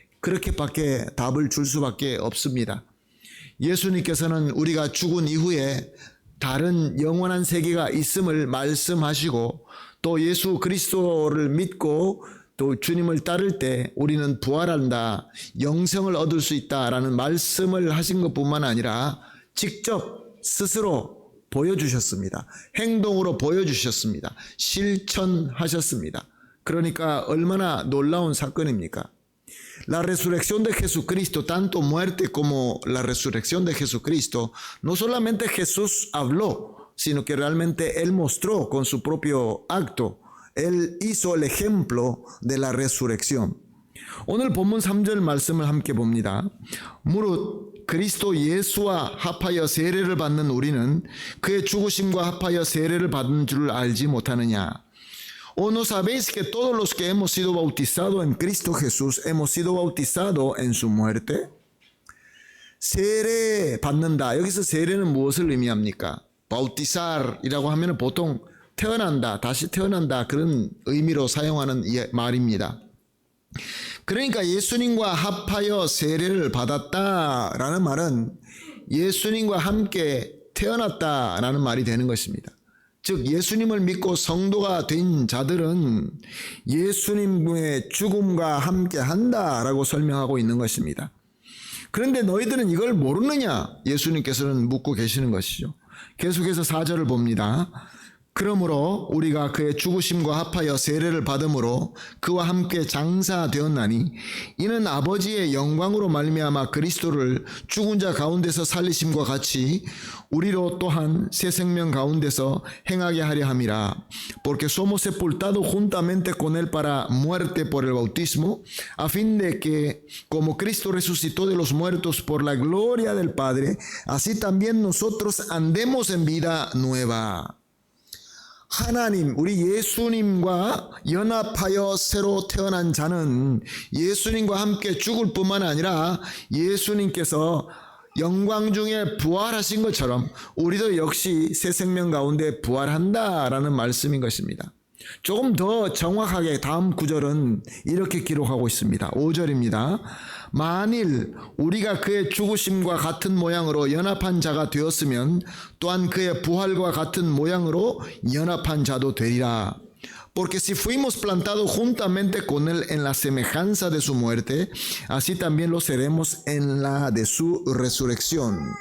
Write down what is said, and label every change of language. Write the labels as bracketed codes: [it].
[ko] 그렇게밖에 답을 줄 수밖에 없습니다. 예수님께서는 우리가 죽은 이후에 다른 영원한 세계가 있음을 말씀하시고, 또 예수 그리스도를 믿고 또 주님을 따를 때 우리는 부활한다, 영생을 얻을 수 있다라는 말씀을 하신 것뿐만 아니라 직접 스스로 보여주셨습니다. 행동으로 보여주셨습니다. 실천하셨습니다. 그러니까 얼마나 놀라운 사건입니까? [es] La resurrección de Jesucristo, tanto muerte como la resurrección de Jesucristo, no solamente Jesús habló, sino que realmente Él mostró con su propio acto. Él hizo el ejemplo de la resurrección. [ko] 오늘 본문 3절 말씀을 함께 봅니다. 무릇 그리스도 예수와 합하여 세례를 받는 우리는 그의 죽으심과 합하여 세례를 받은 줄 알지 못하느냐. [es] ¿O no sabéis que todos los que hemos sido bautizados en Cristo Jesús hemos sido bautizados en su muerte? [ko] 세례 받는다. 여기서 세례는 무엇을 의미합니까? 바우티사르이라고 하면 보통 태어난다, 다시 태어난다, 그런 의미로 사용하는 말입니다. 그러니까 예수님과 합하여 세례를 받았다라는 말은 예수님과 함께 태어났다라는 말이 되는 것입니다. 즉 예수님을 믿고 성도가 된 자들은 예수님의 죽음과 함께 한다라고 설명하고 있는 것입니다. 그런데 너희들은 이걸 모르느냐? 예수님께서는 묻고 계시는 것이죠. 계속해서 4절을 봅니다. 그러므로 우리가 그의 죽으심과 합하여 세례를 받음으로 그와 함께 장사되었나니 이는 아버지의 영광으로 말미암아 그리스도를 죽은 자 가운데서 살리심과 같이 우리로 또한 새 생명 가운데서 행하게 하려 함이라. [es] Porque somos sepultados juntamente con él para muerte por el bautismo, a fin de que como Cristo resucitó de los muertos por la gloria del Padre, así también nosotros andemos en vida nueva. [ko] 하나님, 우리 예수님과 연합하여 새로 태어난 자는 예수님과 함께 죽을 뿐만 아니라 예수님께서 영광 중에 부활하신 것처럼 우리도 역시 새 생명 가운데 부활한다라는 말씀인 것입니다. 조금 더 정확하게 다음 구절은 이렇게 기록하고 있습니다. 5절입니다. 만일 우리가 그의 죽으심과 같은 모양으로 연합한 자가 되었으면 또한 그의 부활과 같은 모양으로 연합한 자도 되리라. [es] Porque si fuimos plantados juntamente con él en la semejanza de su muerte, así también lo seremos en la de su resurrección.